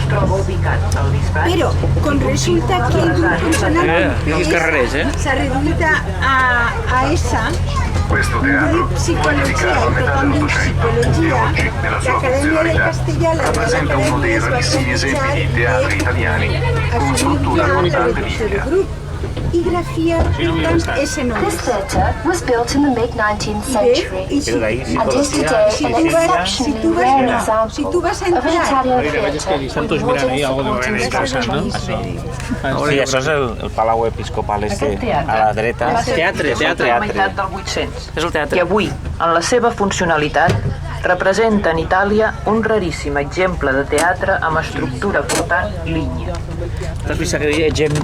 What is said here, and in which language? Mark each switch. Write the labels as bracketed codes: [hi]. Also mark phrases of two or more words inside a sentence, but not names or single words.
[ca] Però, com resulta que el grup consonant s'ha reduït a essa, un psicologia, i per tant diu psicologia, l'Acadèmia del Castellà, la Real Acadèmia es va plantejar d'assumir ja la reducció del grup. I grafia, doncs, ese nom. [en] This theatre was built in the mid-19th century [ca] Però d'ahir [en] and is [ca] psicologia, [en] today an exceptionally rare example of an Italian theatre with modern supporting structures. [ca] Sí, això és el Palau Episcopal este, a la dreta. Teatre. la meitat del 800. És el teatre. I avui, en la seva funcionalitat, representa en Itàlia un raríssim exemple de teatre amb estructura portant línia. T'has vist que deia gent